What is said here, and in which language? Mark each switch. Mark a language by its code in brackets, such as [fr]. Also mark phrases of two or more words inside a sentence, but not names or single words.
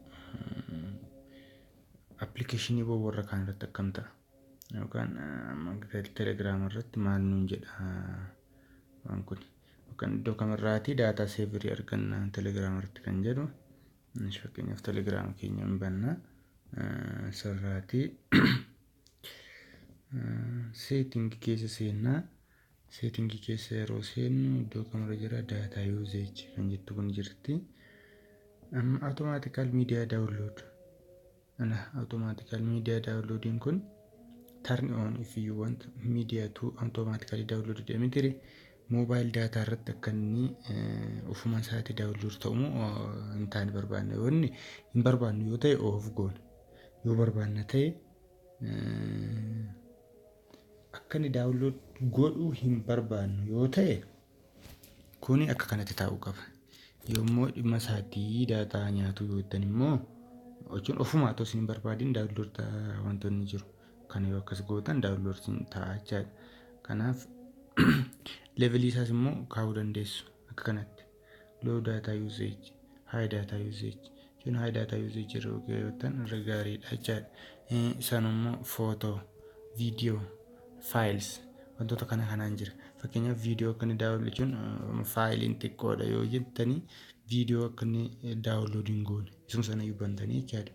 [om] appilikeeshinii warra kaan irratti akkam ta'a yookaan Telegram irratti maal nuun jedha waan kun yookaan iddoo kamirraati daataa seeverii arganna Telegram irratti kan jedhu fakkeenyaaf Telegram keenya hin banna sarraati seetingii keessa seennaa. Seetingii keessa yeroo seennu iddoo kamirra jira [en] data usage [om] kan jettu kun jirti. [en] Automatical media download. Automatical media downloading [om] kun [en] turn on if you want media to automatically download immediately mobile data [om] irratti akka inni ofuma isaatti download ta'u hin taane barbaanne wanni hin barbaannu yoo ta'e off goona. Yoo barbaanna ta'e akka inni download godhuu hin barbaannu yoo ta'e kuni akka kanatti ta'uu qaba. Yoommoo dhimma isaatii daataa nyaatu yoo ta'an immoo jechuun ofuma otoo isin hin barbaadin download wantoonni jiru. Kana yoo akkas gootan download sin ta'a jechaadha. Kanaaf level isaas immoo kaa'uu dandeessu akka kanatti. [en] Low data usage, high data usage. [om] Jechuun [en] high data usage [om] yeroo ta'an irra gaariidha jechaadha. Isaan immoo [en] photo, video, files [om] wantoota kanaan jira. Fakkeenyaaf viidiyoo akka inni download jechuun faayiliin xiqqoodha yoo jettanii viidiyoo akka inni downloading goone isuma sana yoo bantanii jechaadha.